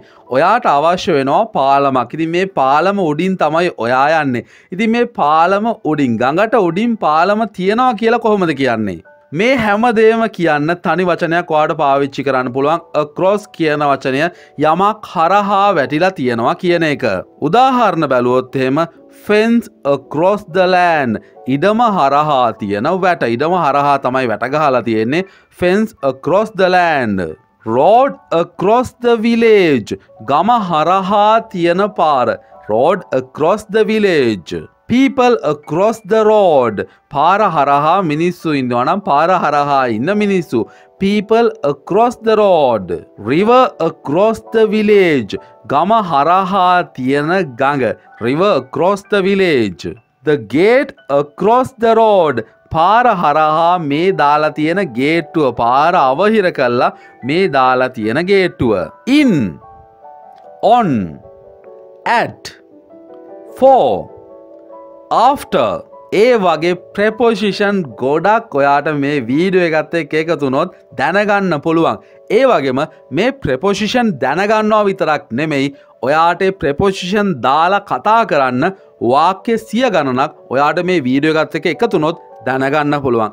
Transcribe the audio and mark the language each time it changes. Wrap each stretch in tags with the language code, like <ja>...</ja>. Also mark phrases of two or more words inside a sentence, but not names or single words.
<si>ඔයාට අවශ්‍ය වෙනවා පාලමක්. ඉතින් මේ පාලම උඩින් තමයි ඔයා යන්නේ. ඉතින් මේ පාලම උඩින් ගඟට උඩින් පාලම තියනවා කියලා කොහොමද කියන්නේ? මේ හැමදේම කියන්න තනි වචනයක් ඔයාට පාවිච්චි කරන්න පුළුවන් across කියන වචනය යමක් හරහා වැටිලා තියෙනවා කියන එක. උදාහරණ බැලුවොත් එහෙම</si> <en>fence across the land</en> <si>ඉඩම හරහා තියෙන වැට. ඉඩම හරහා තමයි වැට ගහලා තියෙන්නේ.</si> <en>fence across the land. road across the village</en> <si>ගම හරහා තියෙන පාර.</si> <en>road across the village. people across the road</en> <si>පාර හරහා මිනිස්සු ඉන්නවා නම් පාර හරහා ඉන්න මිනිස්සු.</si> <en>people across the road. river across the village</en> <si>ගම හරහා තියෙන ගඟ.</si> <en>river across the village. the gate across the road</en> <si>පාර හරහා මේ දාලා තියෙන ගේට්ටුව. පාර අවහිර කළා මේ දාලා තියෙන ගේට්ටුව.</si> <en>in on at for after</en> <si>ඒ වගේ ප්‍රෙපොසිෂන් ගොඩක් ඔයාට මේ වීඩියෝ එකත් එක්ක එකතු වුණොත් දැනගන්න පුළුවන්. ඒ වගේම මේ ප්‍රෙපොසිෂන් දැනගන්නවා විතරක් නෙමෙයි ඔයාට ප්‍රෙපොසිෂන් දාලා කතා කරන්න වාක්‍ය 100 ගණනක් ඔයාට මේ වීඩියෝ එකත් එක්ක එකතු වුණොත් දැනගන්න පුළුවන්.</si>